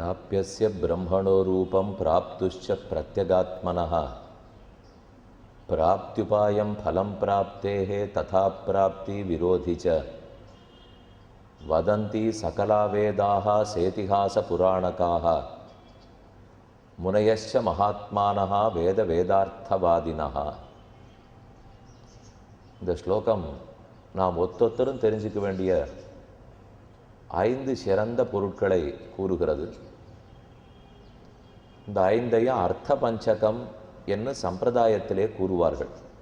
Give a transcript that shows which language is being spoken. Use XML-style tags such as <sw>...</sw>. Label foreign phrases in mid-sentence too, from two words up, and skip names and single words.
<sa>प्राप्यस्य ब्रह्मणो रूपं प्राप्तुश्च प्रत्यगात्मनः प्राप्त्युपायं फलं प्राप्तेः तथा प्राप्ति विरोधि च वदन्ति सकला वेदाः सेतिहासपुराणकाः मुनयश्च महात्मानः वेदार्थवादिनः.</sa> <ta>இந்த ஸ்லோகம் நாம் ஒத்தொத்தரும் தெரிஞ்சுக்க வேண்டிய 5 சிறந்த பொருட்களை கூறுகிறது. இந்த 5ஐயும் அர்த்த பஞ்சகம் என்று சம்பிரதாயத்திலே கூறுவார்கள்.</ta>